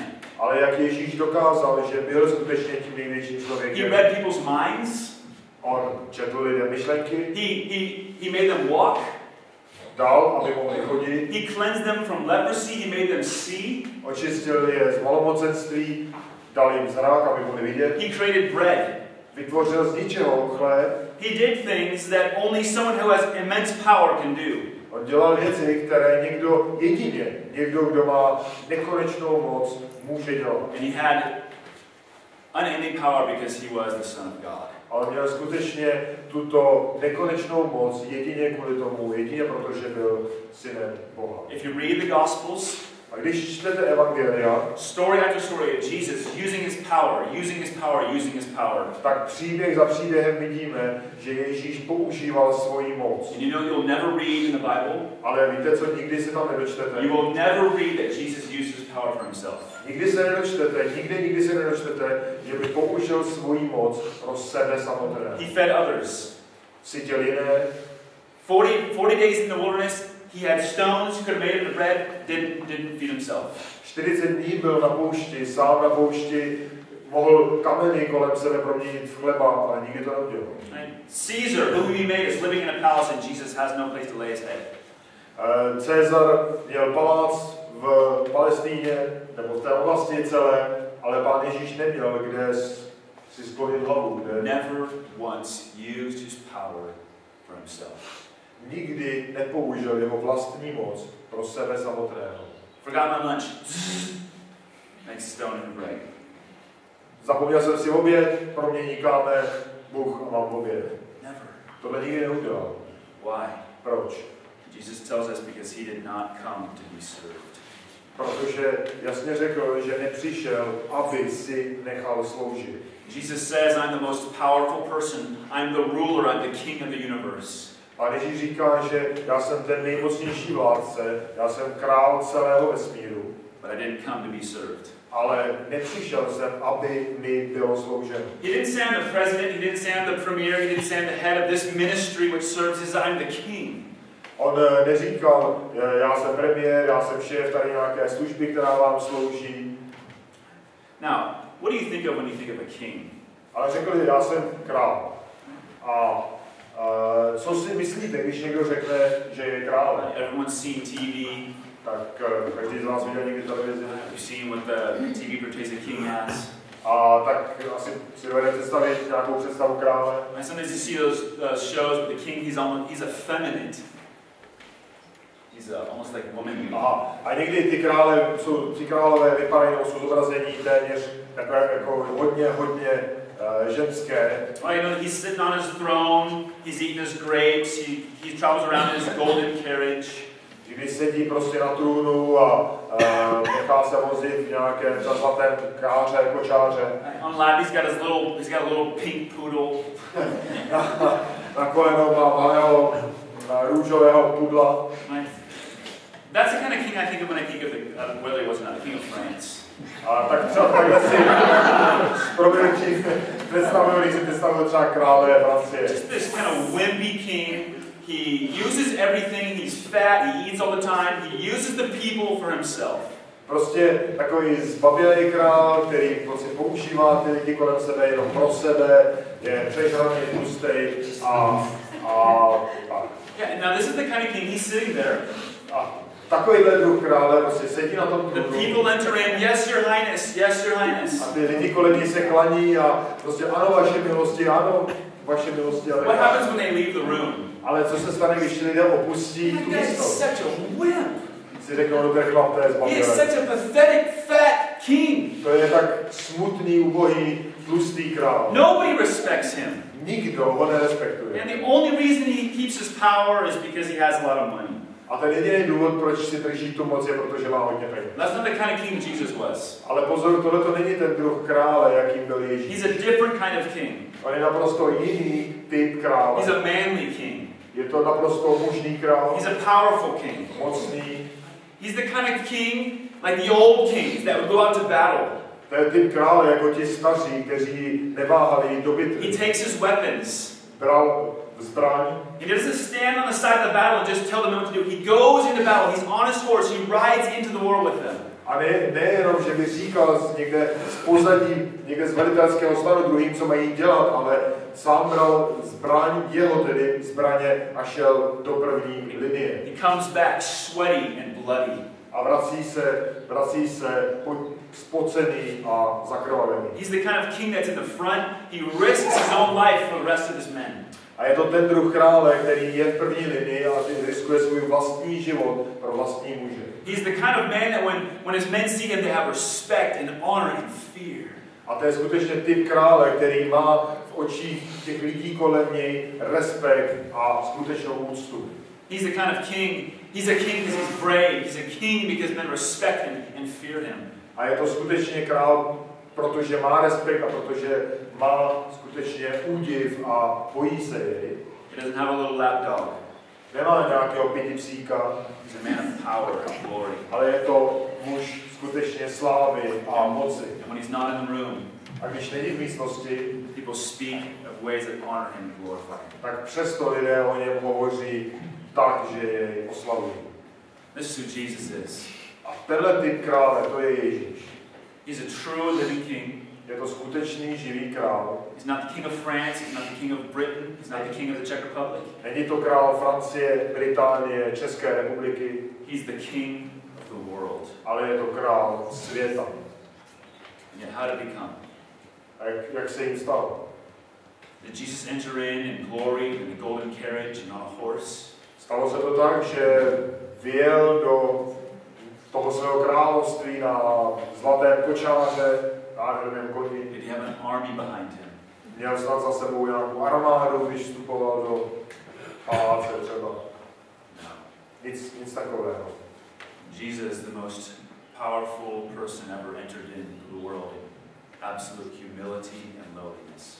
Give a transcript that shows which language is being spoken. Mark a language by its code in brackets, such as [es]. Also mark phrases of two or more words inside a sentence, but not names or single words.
[cs] Ale jak Ježíš dokázal, že byl skutečně tím největším člověkem? [en] He read people's minds. [cs] On četl lidem myšlenky. [en] He made them walk. [cs] Dal, aby mohli chodit. [en] He cleansed them from leprosy. He made them see. [cs] Očistil je z malomocenství. Dal jim zrak, aby mohli vidět. [en] He created bread. [cs] Vytvořil z ničeho chléb. [en] He did things that only someone who has immense power can do. [cs] On dělal věci, které někdo, kdo má nekonečnou moc, může dělat. [en] And he had unending power because he was the Son of God. [cs] A on měl skutečně tuto nekonečnou moc jedině kvůli tomu, jedině protože byl synem Boha. [en] If you read the Gospels, [cs] A když čtete evangelia, [en] story after story of Jesus using his power, using his power, using his power. [cs] Tak příběh za příběhem vidíme, že Ježíš používal svoji moc. [en] And you know you'll never read in the Bible. [cs] Ale víte, co nikdy se tam nedočtete? [en] You will never read that Jesus used his power for himself. [cs] Nikdy se nedočtete, že by použil svoji moc pro sebe samotného. [en] He fed others. [cs] Sytil jiné. [en] 40 days in the wilderness, he had stones, could have made it into bread, didn't feed himself. [cs] 40 dní byl na poušti, sám na poušti, mohl kameny kolem sebe proměnit v chleba, ale nikdy to neudělal. [en] Caesar, who he made, is living in a palace and Jesus has no place to lay his head. [cs] Cezar měl palác v Palestíně, nebo v té oblasti celé, ale Pán Ježíš neměl, kde si sklonit hlavu. [en] Never once used his power for himself. [cs] Nikdy nepoužil jeho vlastní moc pro sebe samotného. [en] Forgot my lunch. Makes a stone into bread. [cs] Zapomněl jsem si oběd, promění kámen, Bůh a mám oběd. [en] Never. [cs] Tohle nikdy neudělal. [en] Why? [cs] Proč? [en] Jesus tells us because he did not come to be served. [cs] Protože jasně řekl, že nepřišel, aby si nechal sloužit. [en] Jesus says, I'm the most powerful person. I'm the ruler. I'm the king of the universe. [cs] A Ježíš říká, že já jsem ten nejmocnější vládce, já jsem král celého vesmíru. [en] But I didn't come to be served. [cs] Ale nepřišel jsem, aby mi bylo slouženo. [en] He didn't say I'm the president, he didn't say I'm the premier, he didn't say I'm the head of this ministry which serves. He said I'm the king. [cs] On neříkal, já jsem premiér, já jsem šéf tady nějaké služby, která vám slouží. [en] Now, what do you think of when you think of a king? [cs] Ale řekl, já jsem král. A co si myslíte, když někdo řekne, že je králem? [en] Everyone's seen TV. [cs] Tak každý z vás viděl někdy televizi. [en] You've seen what the TV portrays a king as. [cs] A tak asi si dovedete představit nějakou představu krále. [en] And sometimes you see those shows with the king, he's effeminate. He's almost like woman. Aha. [cs] A někdy ty králové vypadají, jsou zobrazení téměř takové jako hodně ženské. [en] Oh, you know, he's sitting on his throne, he's eating his grapes, he travels around in his golden carriage. [cs] Když sedí prostě na trůnu a nechá se vozit v nějakém zlatém kočáře. [en] On lap, he's got a little pink poodle. [cs] Na koleno má malého růžového pudla. [en] That's the kind of king I think of when I think of whether he was not a king of France. [cs] A tak třeba takhle si představuju, když si představuju třeba krále Francie. [en] Just this kind of wimpy king. He uses everything, he's fat, he eats all the time, he uses the people for himself. [cs] Prostě takový zbabělý král, který prostě používá ty lidi kolem sebe jenom pro sebe, je přežraný, tlustej a [en] Yeah, now this is the kind of king, he's sitting there. [cs] A takovýhle druh krále prostě sedí na tom trůnu. [en] The people enter in, yes, your highness, yes, your highness. [cs] A ty lidi kolem se klaní a prostě ano, vaše milosti, ano, vaše milosti. [en] What happens when they leave the room? [cs] Ale co se stane, když lidé opustí tu místnost? [en] Such a wimp. [cs] Si řeknou, no ten chlap, to je zbabělý. [en] He is such a pathetic, fat king. [cs] To je tak smutný, ubohý, tlustý král. [en] Nobody respects him. [cs] Nikdo ho nerespektuje. [en] And the only reason he keeps his power is because he has a lot of money. [cs] A ten jediný důvod, proč si drží tu moc, je protože má hodně peněz. [en] That's not the kind of king Jesus was. [cs] Ale pozor, tohle to není ten druh krále, jakým byl Ježíš. [en] He's a different kind of king. [cs] On je naprosto jiný typ krále. [en] He's a manly king. [cs] Je to naprosto mužný král. [en] He's a powerful king. [cs] Mocný. [en] He's the kind of king like the old kings that would go out to battle. [cs] To je typ krále jako ti staří, kteří neváhali jít do bitvy. [en] He takes his weapons. [cs] Bral zbraň. [en] He doesn't stand on the side of the battle and just tell them what to do. He goes into battle. He's on his horse. He rides into the war with them. [cs] A nejenom, že by říkal někde z pozadí, někde z velitelského stanu druhým, co mají dělat, ale sám bral zbraň, jeho tedy zbraně a šel do první linie. [en] He comes back sweaty and bloody. [cs] A vrací se spocený a zakrvavený. [en] He's the kind of king that's in the front. He risks his own life for the rest of his men. [cs] A je to ten druh krále, který je v první linii a riskuje svůj vlastní život pro vlastní muže. [en] He's the kind of man that when his men see him, they have respect and honor and fear. [cs] A to je skutečně typ krále, který má v očích těch lidí kolem něj respekt a skutečnou úctu. [en] He's the kind of king. He's a king because he's brave. He's a king because men respect him and fear him. [cs] A je to skutečně král, protože má respekt a protože má skutečně údiv a bojí se jej. [en] He doesn't have a little lapdog. [cs] Nemá nějakého pitipsíka. [en] He's a man of power and glory. [cs] Ale je to muž skutečně slávy a moci. [en] And when he's not in the room, [cs] a když není v místnosti, [en] people speak of ways that honor him and glorify him. [cs] Tak přesto lidé o něm hovoří tak, že jej oslavují. [en] This is who Jesus is. [cs] A tenhle typ krále, to je Ježíš. [en] He's a true living king. [cs] Je to skutečný živý král. [en] He's not the king of France, he's not the king of Britain, he's not the king of the Czech Republic. [cs] Není to král Francie, Británie, České republiky. [en] He's the king of the world. [cs] Ale je to král světa. [en] And yet, how did he come? [cs] A jak se jim stalo? [en] Did Jesus enter in glory in the golden carriage and on a horse? [cs] Stalo se to tak, že vjel do toho svého království na zlatém kočáře, na nevím koni. [en] Did he have an army behind him? [cs] Měl snad za sebou nějakou armádu, když vstupoval do paláce třeba. [en] No. [cs] Nic takového. [en] Jesus is the most powerful person ever entered into the world. Absolute humility and lowliness.